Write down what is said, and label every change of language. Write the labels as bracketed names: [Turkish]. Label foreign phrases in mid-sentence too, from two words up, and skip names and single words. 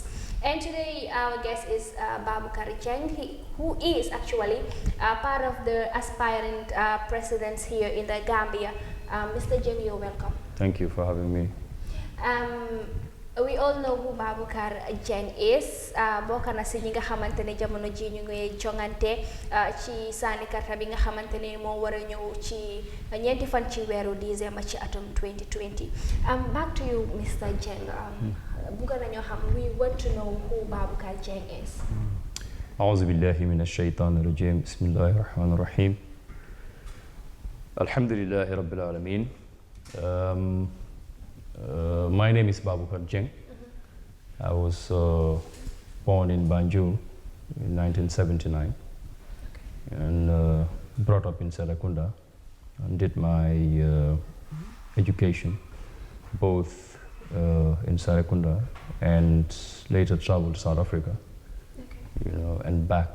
[English] And today our guest is Babucarr Jeng, who is actually part of the aspirant presidents here in the Gambia. Mr. Jeng, you're welcome. Thank you for having me. We all know who Babucarr Jeng is. [Wolof] Bokk na si ñi nga xamantene jamono ji ñu ngi jongante ci sani karta bi nga xamantene mo wara ñew ci ñenti fan ci wéru décembre ci atum 2020. [English] Back to you, Mr. [Wolof] Jeng. Buga nañu xam, [English] we want to know who Babucarr Jeng is. [Arabic] أعوذ بالله من الشيطان الرجيم بسم الله الرحمن الرحيم الحمد لله رب العالمين. [English] My name is Babucarr Jeng. I was born in Banjul in 1979 and brought up in Serekunda and did my education both in Serekunda and later traveled to South Africa, and back.